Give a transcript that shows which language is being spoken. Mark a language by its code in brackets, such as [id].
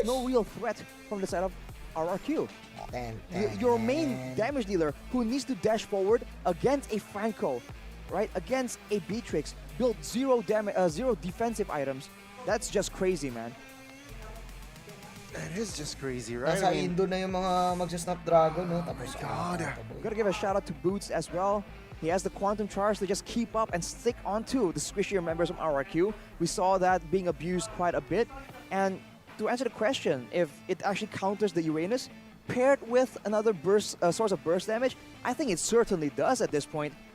[en] screamers. no real threat from the side of RRQ. Ten, Your main damage dealer who needs to dash forward against a Franco, right? Against a Beatrix, build zero defensive items. That's just crazy, man. It is just crazy, right? [tl] Nasa Indo na yung mga magsa-Snapdragon, no? Tapos, [en] God. Gotta give a shout out to Boots as well. He has the quantum charge to just keep up and stick onto the squishier members of RRQ. We saw that being abused quite a bit. And to answer the question, if it actually counters the Uranus, paired with another burst, source of burst damage, I think it certainly does at this point.